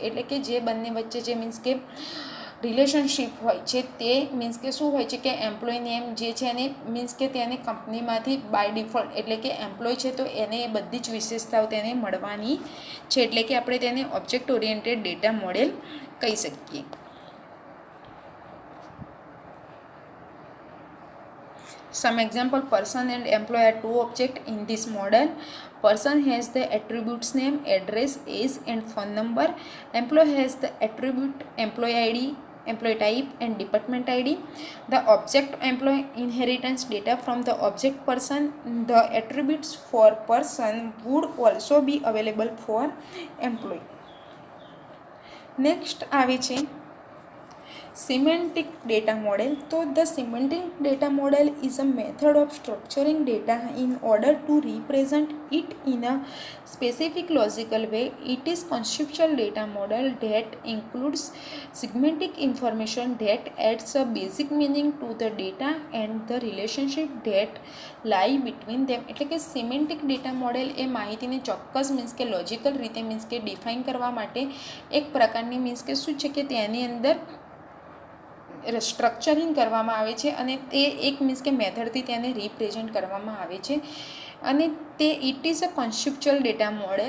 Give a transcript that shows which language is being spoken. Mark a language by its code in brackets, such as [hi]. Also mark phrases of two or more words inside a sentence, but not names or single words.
[gu] એટલે કે જે બંને વચ્ચે જે મીન્સ કે રિલેશનશિપ હોય છે તે મીન્સ કે શું હોય છે કે [en] employee name [gu] જે છે એને મીન્સ કે તેને કંપનીમાંથી [en] by default [gu] એટલે કે એમ્પ્લોય છે તો એને એ બધી જ વિશેષતાઓ તેને મળવાની છે. એટલે કે આપણે તેને [en] object oriented data model [gu] કહી શકીએ. [en] Some example: person and employee are two objects in this model. Person has the attributes name, address, age and phone number. Employee has the attribute employee ID, employee type and department ID. The object employee inheritance data from the object person. The attributes for person would also be available for employee. Next [gu] આવે છે [en] Semantic data model. So the semantic data model is a method of structuring data in order to represent it in a specific logical way. It is conceptual data model that includes semantic information that adds a basic meaning to the data and the relationship that lie between them. [gu] એટલે કે [en] semantic data model [gu] એ માહિતીને ચોક્કસ મીન્સ કે લોજિકલ રીતે મીન્સ કે ડિફાઇન કરવા માટે એક પ્રકારની મીન્સ કે શું છે કે તેની અંદર સ્ટ્રક્ચરિંગ કરવામાં આવે છે અને તે એક મીન્સ કે મેથડથી તેને રિપ્રેઝેન્ટ કરવામાં આવે છે અને તે [en] it is a conceptual data model